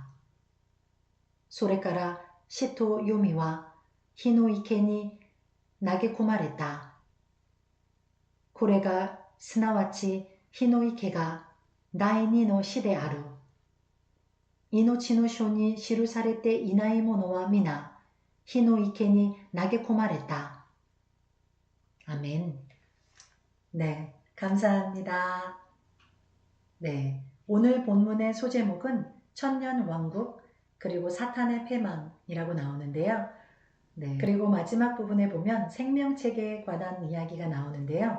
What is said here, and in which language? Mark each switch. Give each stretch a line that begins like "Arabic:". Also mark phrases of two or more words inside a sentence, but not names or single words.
Japanese: それから死と弓は火の池に投げ込まれた。これがすなわち火の池が第二の死である。命の書に記されていないものは皆火の池に投げ込まれた。아멘.
Korean: 네, 감사합니다. 네, 오늘 본문의 소제목은 천년왕국 그리고 사탄의 패망이라고 나오는데요. 네, 그리고 마지막 부분에 보면 생명책에 관한 이야기가 나오는데요.